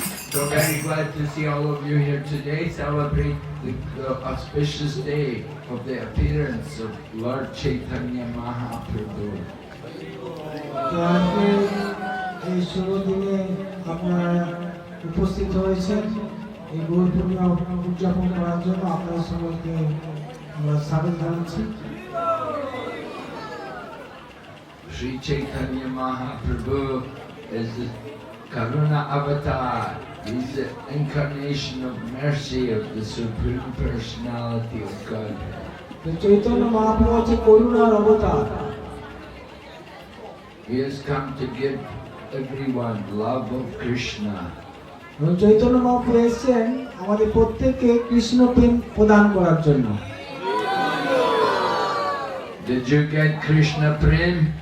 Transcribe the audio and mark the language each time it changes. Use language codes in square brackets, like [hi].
[en] So very glad to see all of you here today, celebrate the auspicious day of the appearance of Lord Chaitanya Mahaprabhu. [bn] তো আজকে এই শুভ দিনে আপনারা উপস্থিত হয়েছেন এই গৌর পূর্ণিমা উদযাপন করার জন্য আপনাদের সকলকে আমরা স্বাগত জানাচ্ছি। [en] Sri Chaitanya Mahaprabhu is the Karuna Avatar. He's the incarnation of mercy of the Supreme Personality of Godhead. [bn] তো চৈতন্য মহাপ্রভু হচ্ছে করুণার অবতার। [en] He has come to give everyone love of Krishna. [bn] এবং চৈতন্য মহাপ্রভু এসেছেন আমাদের প্রত্যেককে কৃষ্ণ প্রেম প্রদান করার জন্য। [en] Did you get Krishna Prem?